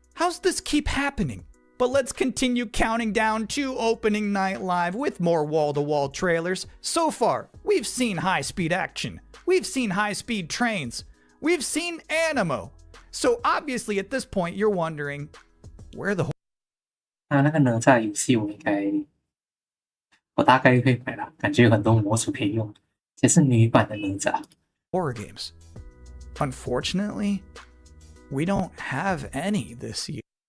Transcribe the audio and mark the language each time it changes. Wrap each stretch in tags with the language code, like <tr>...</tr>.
<en>How's this keep happening? But let's continue counting down to opening night live with more wall-to-wall trailers. So far, we've seen high-speed action. We've seen high-speed trains. We've seen animo. So obviously at this point, you're wondering, where the</en> <zh>那个哪吒游戏我大概会买了，感觉有很多模组可以用，这是女版的哪吒。</zh> <en>horror games? Unfortunately, we don't have any this year.</en>